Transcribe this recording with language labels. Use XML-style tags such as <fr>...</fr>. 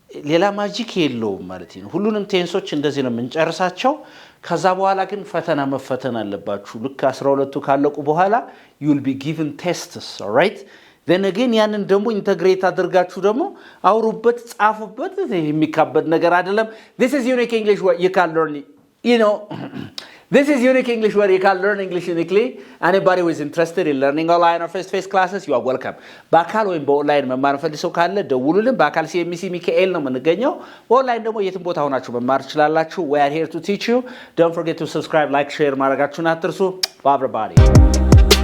<am>ሌላ ማጂክ የለውም ማለት ነው ሁሉንም ቴንሶች እንደዚህ ነው የምንጨርሳቸው ከዛ በኋላ ግን ፈተና መፈተን አለባችሁ ልክ 12ቱ ካለቁ በኋላ</am> <en>you will be given tests all right then again</en> <am>ያንን ደግሞ ኢንተግሬት አድርጋችሁ ደግሞ አውሩበት ጻፉበት የሚካበድ ነገር አይደለም</am> <en>this is unique english what you can learn you know This is Unique English where you can learn English uniquely. Anybody who is interested in learning online or face-to-face classes, you are welcome.</en> <am>በአካል ወይም በኦንላይን መማር ፈልሰው ካለ ደውሉልን በአካል CMC ሚካኤል ነው የምንገኘው በኦንላይን ደግሞ የትም ቦታ ሆናችሁ መማር ትችላላችሁ</am> <en>we are here to teach you don't forget to subscribe like share</en> <am>ማድረጋችሁን አትርሱ</am> <en>bye everybody</en>